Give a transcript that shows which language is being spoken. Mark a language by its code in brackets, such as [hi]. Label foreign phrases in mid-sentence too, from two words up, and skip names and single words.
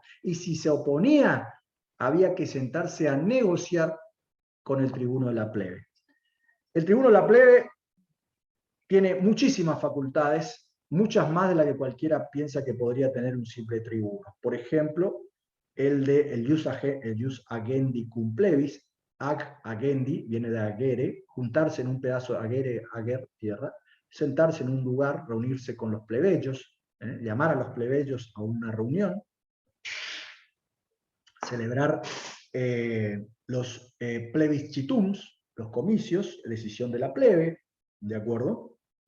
[es] Y si se oponía, había que sentarse a negociar con el tribuno de la plebe. El tribuno de la plebe tiene muchísimas facultades, muchas más de las que cualquiera piensa que podría tener un simple tribuno. Por ejemplo, el [la] ius agendi cum plebis, ag agendi, [es] viene de agere, juntarse en un pedazo de agere, ager, tierra, sentarse en un lugar, reunirse con los plebeyos, llamar a los plebeyos a una reunión, celebrar los plebiscitums, los comicios, decisión de la plebe, ¿de acuerdo?